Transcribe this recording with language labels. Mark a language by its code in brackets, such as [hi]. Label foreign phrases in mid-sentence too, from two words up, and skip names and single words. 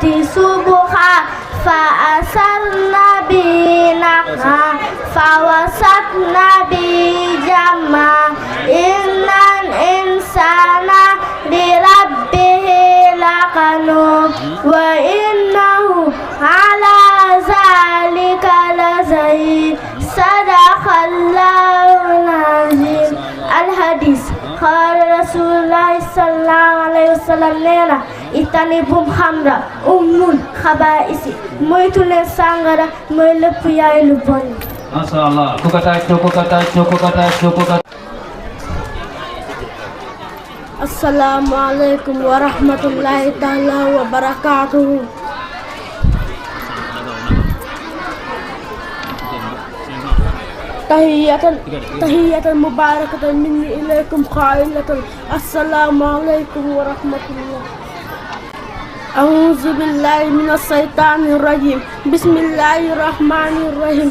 [ar] صبحا فأثرن به نقعا فوسطن به جمعا إن الإنسان لربه لقنوط وإنه على ذلك لشهيد صدق الله العظيم. الحديث قال رسول الله صلى الله عليه وسلم لنا اجتنبوا الخمر أم الخبائث [wo] moytu leen sàngara mooy lépp yaay lu bon. [ar] ما شاء الله [wo] ku ko tàcc. [ar] السلام عليكم ورحمة الله تعالى وبركاته. تحية مباركة مني إليكم قائلة السلام عليكم ورحمة الله. أعوذ بالله من الشيطان الرجيم. بسم الله الرحمن الرحيم.